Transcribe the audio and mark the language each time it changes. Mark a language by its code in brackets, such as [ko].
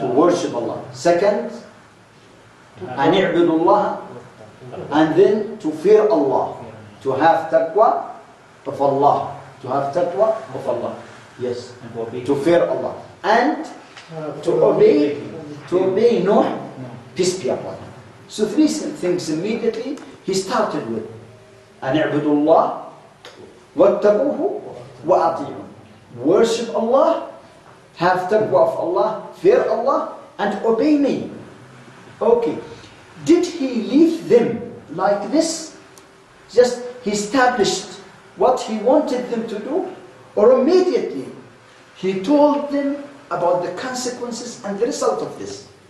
[en] To worship Allah. Second, [ar] an i'budu Allah, [en] and then to fear Allah. To have taqwa of Allah. To have taqwa of Allah. Yes. To fear Allah. And to obey Nuh, peace be upon him. So three things immediately he started with. [ar] أن اعبدوا الله واتقوه وأطيعوه. [en] Worship Allah, have taqwa of Allah, fear Allah, and obey me. Okay. Did he leave them like this? Just he established what he wanted them to do, or immediately he told them about the consequences and the result of this?